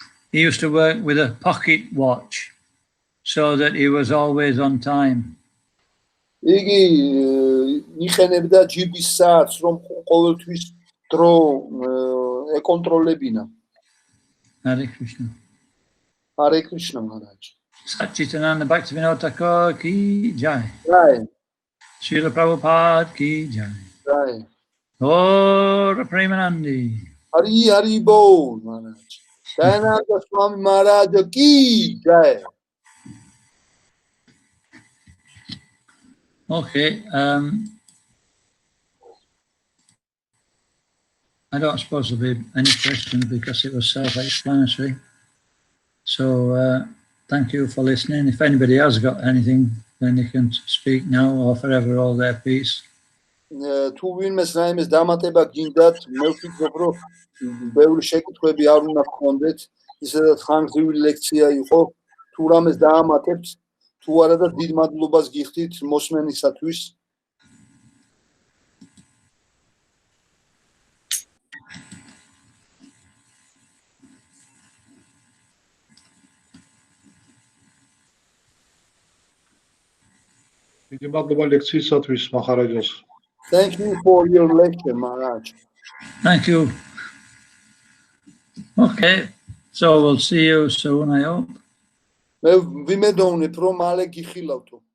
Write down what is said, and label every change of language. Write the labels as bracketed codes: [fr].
[en] He used to work with a pocket watch so that he was always on time. [ka] იგი იხენებდა ჯიბის საათს, რომ ყოველთვის დრო ეკონტროლებინა. [en] Hare Krishna. Hare Krishna, Maharaj. Satchitananda Bhaktivinoda Thakur ki jai. Jai. Srila Prabhupada ki jai. Jai. Gaura Premanandi. Hari Hari Bol, Maharaj. Dayananda Swami Maharaj ki jai. Okay. I don't suppose there'll be any questions because it was self-explanatory. So thank you for listening. If anybody has got anything, then they can speak now or forever hold their peace. [ka] თუ ვინმეს რაიმეს დამატება გინდათ, მე ვფიქრობ, რომ ბევრი შეკითხვები არ უნდა გქონდეთ, ისედაც ხანგრძლივი ლექცია იყო, თუ რამეს დაამატებთ, თუ არა და დიდ მადლობას გიხდით მოსმენისათვის. დიდი მადლობა ლექციისათვის მახარაჯას. [en] Thank you for your lecture, Maharaj. Thank you. Okay, so we'll see you soon, I hope. [ka] მე ვიმედოვნებ, რომ მალე გიხილავთო.